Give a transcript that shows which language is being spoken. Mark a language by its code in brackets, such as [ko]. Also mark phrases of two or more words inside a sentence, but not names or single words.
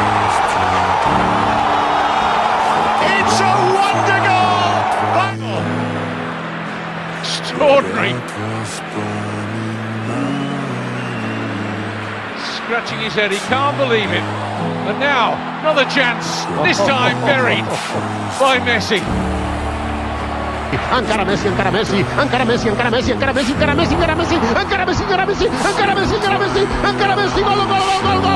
[en] It's a wonder goal. Extraordinary. Scratching his head, he can't believe it. And now, another chance. This time buried by Messi. [ca] Encara Messi, encara Messi, encara Messi, encara Messi, encara Messi, encara Messi, encara Messi, encara Messi, encara Messi, encara Messi, encara Messi, encara Messi, gol, gol, gol, gol.